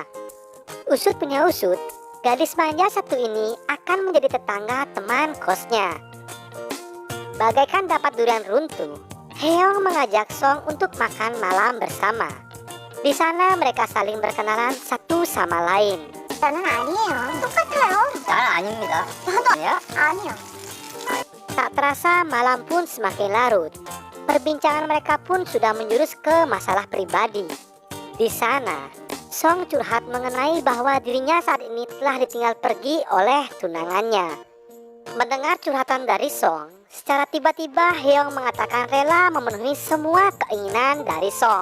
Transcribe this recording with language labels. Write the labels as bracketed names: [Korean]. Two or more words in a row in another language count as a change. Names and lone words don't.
[Indonesian] Usut punya usut, gadis manja satu ini akan menjadi tetangga teman kosnya. Bagaikan dapat durian runtuh, Heong mengajak Song untuk makan malam bersama. Di sana mereka saling berkenalan satu sama lain. [Korean] 저는 아니에요. 똑같아요. 난 아닙니다. 저도 아니요. [Indonesian] Tak terasa malam pun semakin larut. Perbincangan mereka pun sudah menjurus ke masalah pribadi. Di sana, Song curhat mengenai bahwa dirinya saat ini telah ditinggal pergi oleh tunangannya. Mendengar curhatan dari Song, secara tiba-tiba Heong mengatakan rela memenuhi semua keinginan dari Song.